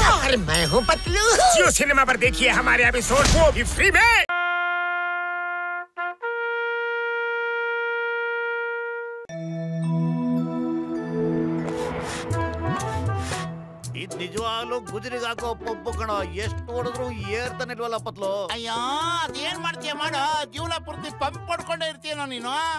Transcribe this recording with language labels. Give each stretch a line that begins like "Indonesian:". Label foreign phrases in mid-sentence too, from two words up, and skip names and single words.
Hindi: और मैं हूँ पतलू। जियो सिनेमा पर देखिए हमारे एपिसोड को भी फ्री में।
Kannada: ಇದ್ ನಿಜವಾಗ್ಲೂ ಗುಜರಿಗೆ ಹಾಕೋ ಪಪ್ಪು ಕಣ. ಎಷ್ಟು ಹೊಡೆದ್ರು ಏರ್ತಾನೆ ಇಲ್ವಲ್ಲ ಪತ್ಲು. ಅಯ್ಯೋ ಅದೇನ್ ಮಾಡ್ತೀಯ ಮಾಡೋ, ಜೀವನ ಪೂರ್ತಿ ಪಂಪ್ ಪಡ್ಕೊಂಡೇ ಇರ್ತೀಯನೋ ನೀನು.